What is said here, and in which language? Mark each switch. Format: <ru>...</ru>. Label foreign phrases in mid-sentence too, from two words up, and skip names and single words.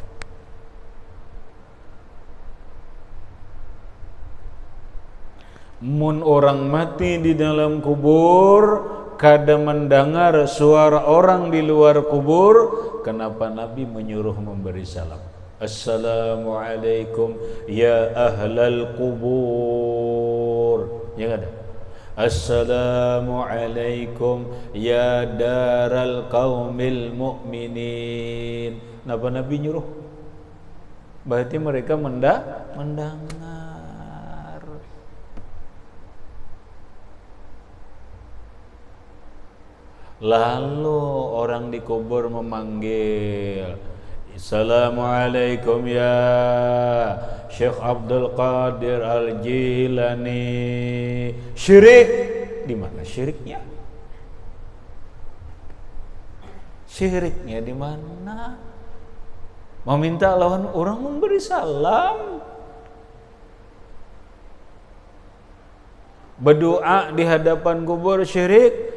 <bjn>Mun orang mati di dalam kubur kada mendengar suara orang di luar kubur, kenapa Nabi menyuruh memberi salam?</bjn> <ar>Assalamualaikum ya ahlal kubur.</ar> <id>Ya ada.</id> <ar>Assalamualaikum ya daral qaumil mu'minin.</ar> <id>Kenapa Nabi nyuruh? Berarti mereka mendengar. Lalu orang di kubur memanggil,</id> <ar>assalamualaikum ya</ar> <id>Syekh Abdul Qadir Al-Jilani. Syirik, di mana syiriknya? Syiriknya di mana? Meminta lawan orang memberi salam, berdoa di hadapan kubur syirik.</id>